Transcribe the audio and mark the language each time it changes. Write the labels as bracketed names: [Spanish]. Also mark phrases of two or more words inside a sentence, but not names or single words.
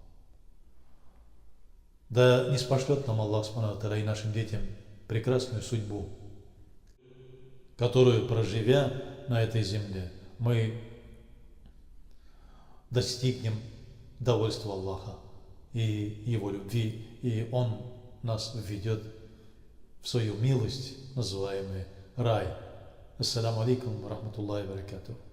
[Russian] Да не спошлет нам Аллах [Arabic] سبحانه وتعالى [Russian] и нашим детям прекрасную судьбу, которую, проживя на этой земле, мы достигнем довольства Аллаха и Его любви, и Он нас введет в свою милость, называемый рай. [Arabic] السلام عليكم ورحمة الله وبركاته.